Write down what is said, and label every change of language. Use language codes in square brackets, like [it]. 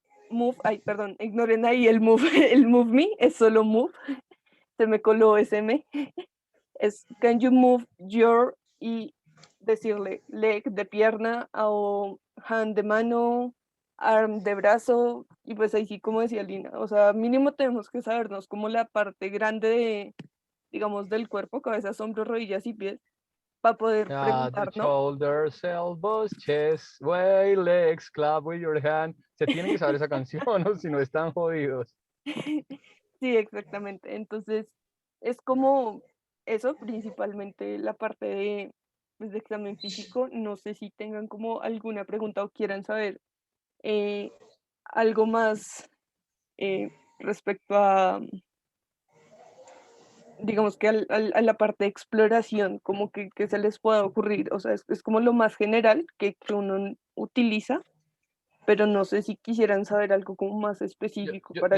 [es] move, ay, perdón, ignoren ahí el move, el move me, es solo move, se me coló SM, es [en] can you move your [es] y decirle leg de pierna o hand de mano, arm de brazo, y pues ahí sí, como decía Lina, o sea, mínimo tenemos que sabernos como la parte grande de, digamos, del cuerpo, cabeza, hombros, rodillas y pies, para poder [en] The [es] preguntar, ¿no? [en] shoulders, elbows, chest, way, legs, clap with your hand. [es] Se tienen que saber esa canción, ¿no? Si no están jodidos. Sí, exactamente. Entonces, es como eso, principalmente la parte de, pues, de examen físico. No sé si tengan como alguna pregunta o quieran saber eh, algo más respecto a, digamos que a la parte de exploración, como que se les pueda ocurrir. O sea, es como lo más general que uno utiliza, pero no sé si quisieran saber algo como más específico para